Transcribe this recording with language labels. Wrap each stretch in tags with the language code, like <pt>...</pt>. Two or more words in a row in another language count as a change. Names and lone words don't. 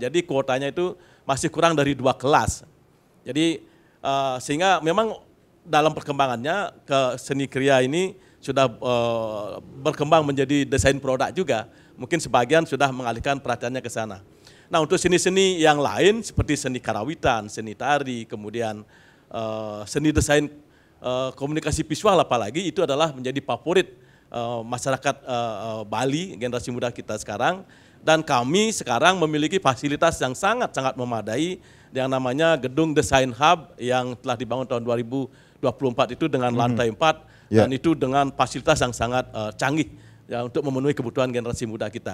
<id>Jadi kuotanya itu masih kurang dari 2 kelas. Jadi sehingga memang dalam perkembangannya ke seni kriya ini sudah berkembang menjadi desain produk juga. Mungkin sebagian sudah mengalihkan perhatiannya ke sana. Nah, untuk seni-seni yang lain seperti seni karawitan, seni tari, kemudian seni desain komunikasi visual apalagi, itu adalah menjadi favorit masyarakat Bali, generasi muda kita sekarang. Dan kami sekarang memiliki fasilitas yang sangat-sangat memadai yang namanya Gedung Desain Hub yang telah dibangun tahun 2024 itu dengan lantai 4 dan itu dengan fasilitas yang sangat canggih ya, untuk memenuhi kebutuhan generasi muda kita.</id>